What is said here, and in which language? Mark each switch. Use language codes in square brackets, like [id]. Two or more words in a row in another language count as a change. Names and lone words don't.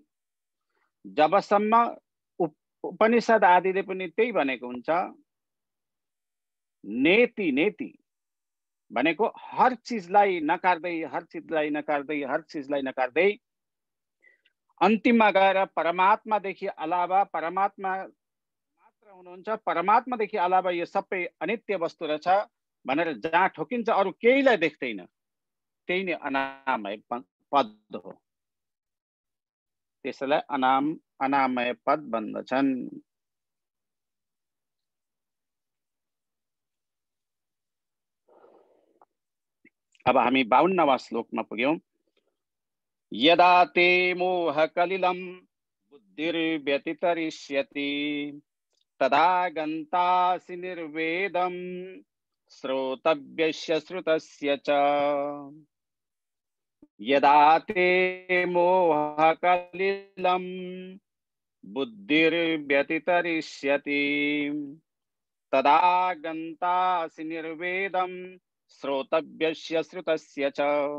[ne] जबसम्म उपनिषद आदिले पनि त्यही भनेको हुन्छ, [sa] नेति नेति [ne] भनेको हर चीजलाई नकार्दै, हर चीजलाई नकार्दै, हर चीजलाई नकार्दै अन्तिममा गएर परमात्मादेखि अलावा, परमात्मा मात्र हुनुहुन्छ, परमात्मादेखि अलावा यो सबै अनित्य वस्तु रहेछ भनेर जहाँ ठोकिन्छ, अरू केहीलाई देख्दैन, त्यही नै अनामय पद हो। त्यसैलाई अनामय पद भन्दछन्। अब हामी 52वां श्लोकमा पुग्यौं। [sa] यदा ते मोह कलिलं बुद्धिर्व्यतितरिष्यति तदा गन्तासि निर्वेदं श्रोतव्यस्य श्रुतस्य च। यदा ते मोह कलिलं बुद्धिर्व्यतितरिष्यति तदा गन्तासि निर्वेदं श्रोतव्यस्य श्रुतस्य च।